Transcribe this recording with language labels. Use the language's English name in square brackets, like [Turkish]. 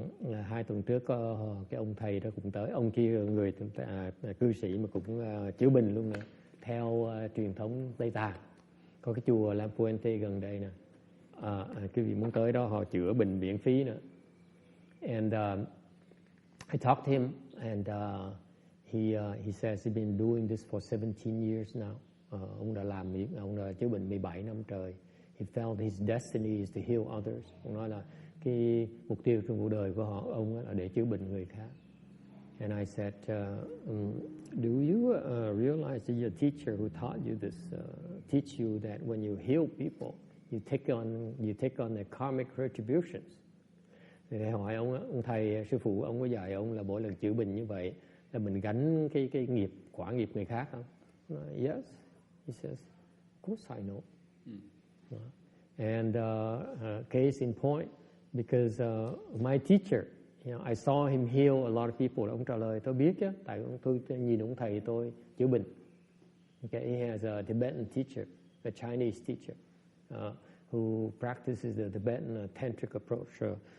[Vietnamese] 2 tuần trước cái ông thầy đó cũng tới. Ông kia người cư sĩ mà cũng chữa bệnh luôn nè, theo truyền thống Tây Tạng. Có cái chùa La Puente gần đây nè. Quý vị muốn tới đó họ chữa bệnh miễn phí nữa. [English] And I talked to him, and he says he's been doing this for 17 years now. [Vietnamese] Ông đã chữa bệnh 17 năm trời. [English] He felt his destiny is to heal others. [Vietnamese] Ông nói là cái mục tiêu trong cuộc đời của ông là để chữa bệnh người khác. [English] And I said, do you realize that your teacher who taught you this teach you that when you heal people, you take on their karmic retributions? [Vietnamese] Thì hỏi ông thầy, sư phụ ông có dạy ông là mỗi lần chữa bệnh như vậy là mình gánh cái nghiệp, quả nghiệp người khác không? [English] Yes, he says, of course I know. And case in point, because my teacher You know, I saw him heal a lot of people. [Vietnamese] Ông trả lời tôi biết chứ, tại tôi nhìn ông thầy tôi chữa bệnh. [English] Okay, he has a Tibetan teacher, a Chinese teacher, who practices the Tibetan tantric approach.